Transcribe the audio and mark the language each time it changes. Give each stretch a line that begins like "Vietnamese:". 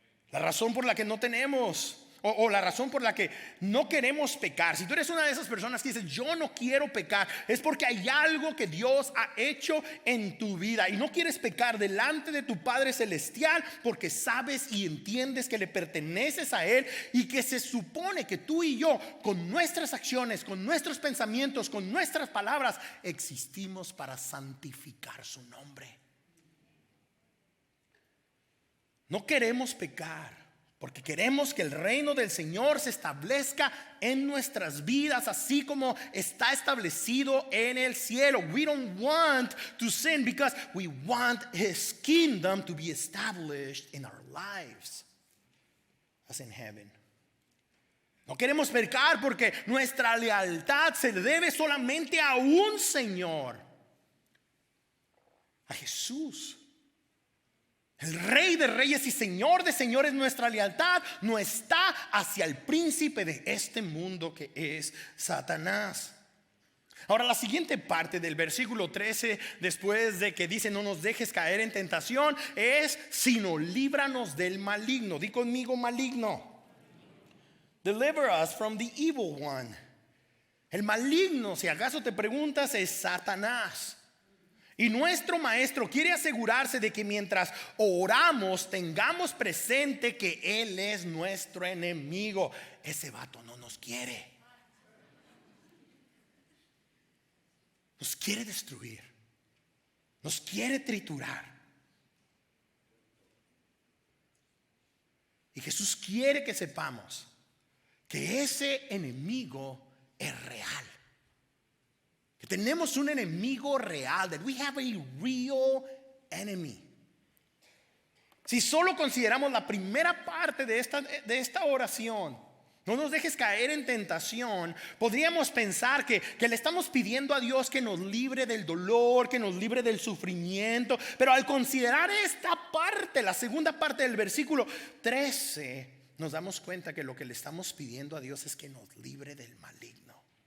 Spanish: La razón por la que no tenemos, o la razón por la que no queremos pecar, si tú eres una de esas personas que dices: yo no quiero pecar, es porque hay algo que Dios ha hecho en tu vida y no quieres pecar delante de tu Padre Celestial, porque sabes y entiendes que le perteneces a Él y que se supone que tú y yo, con nuestras acciones, con nuestros pensamientos, con nuestras palabras, existimos para santificar su nombre. No queremos pecar porque queremos que el reino del Señor se establezca en nuestras vidas, así como está establecido en el cielo.
English: We don't want to sin because we want His kingdom to be established in our lives as in heaven.
Spanish: No queremos pecar porque nuestra lealtad se debe solamente a un Señor, a Jesús. El Rey de Reyes y Señor de Señores. Nuestra lealtad no está hacia el príncipe de este mundo, que es Satanás. Ahora, la siguiente parte del versículo 13, después de que dice: no nos dejes caer en tentación, es: sino líbranos del maligno. Di conmigo: maligno.
English: Deliver us from the evil one.
Spanish: El maligno, si acaso te preguntas, es Satanás. Y nuestro maestro quiere asegurarse de que mientras oramos tengamos presente que Él es nuestro enemigo. Ese vato no nos quiere. Nos quiere destruir. Nos quiere triturar. Y Jesús quiere que sepamos que ese enemigo es real. Que tenemos un enemigo real.
English: That we have a real enemy.
Spanish: Si solo consideramos la primera parte de esta oración: no nos dejes caer en tentación, podríamos pensar que le estamos pidiendo a Dios que nos libre del dolor, que nos libre del sufrimiento. Pero al considerar esta parte, la segunda parte del versículo 13, nos damos cuenta que lo que le estamos pidiendo a Dios es que nos libre del maligno.